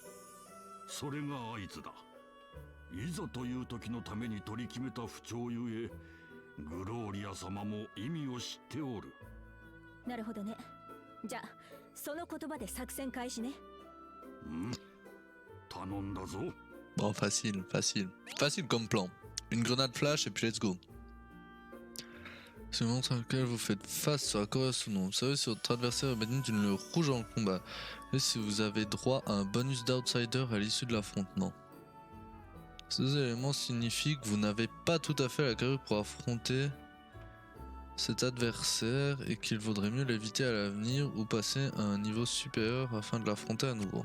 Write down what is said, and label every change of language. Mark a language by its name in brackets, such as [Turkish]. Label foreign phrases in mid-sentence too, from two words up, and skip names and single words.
[Japanese] それが合図だ。いざという時のために取り決めた不調ゆえ、グローリア様も意味を知っておる。なるほどね。じゃあその言葉で作戦開始ね。頼んだぞ。 [French] Bon, facile, facile. Facile comme plan. Une grenade flash et puis [English] let's go. [French] Ce monstre auquel vous faites face sera correspondant ou non. Vous savez si votre adversaire est banni d'une lueur rouge en combat. Et si vous avez droit à un bonus d'outsider à l'issue de l'affrontement. Ces deux éléments signifient que vous n'avez pas tout à fait la carrure pour affronter cet adversaire et qu'il vaudrait mieux l'éviter à l'avenir ou passer à un niveau supérieur afin de l'affronter à nouveau.